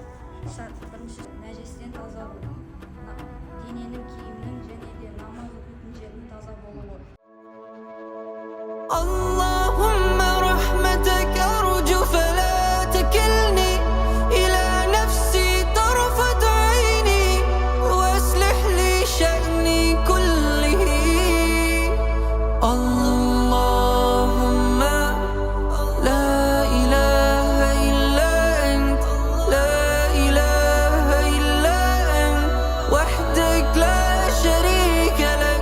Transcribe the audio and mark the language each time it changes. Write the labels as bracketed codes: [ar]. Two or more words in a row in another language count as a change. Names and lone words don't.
[kk] Шарт бірінші нәжестен таза болу, дененің, киімнің және де намаз оқитын жердің таза болуы. [ar] اللهم رحمتك أرجو فلا تكلني إلى نفسي طرفة عيني وأصلح لي شأني كله. اللهم لا إله إلا أنت، لا إله إلا أنت وحدك لا شريك لك.